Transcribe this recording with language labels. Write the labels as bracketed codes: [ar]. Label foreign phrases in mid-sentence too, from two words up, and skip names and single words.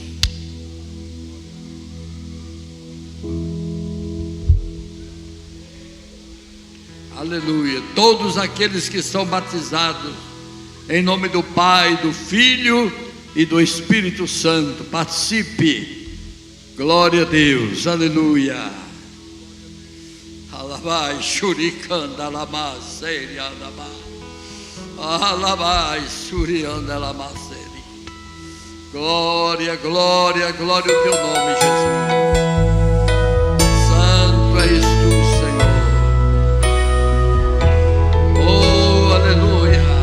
[pt] Aleluia. Todos aqueles que são batizados em nome do Pai, do Filho e do Espírito Santo, participe. Glória a Deus. Aleluia. Alabai, shurikanda lama seri alaba. Alabai, shurianda lama seri. Glória, glória, glória ao teu nome, Jesus. Santo és tu, Senhor. Oh, aleluia.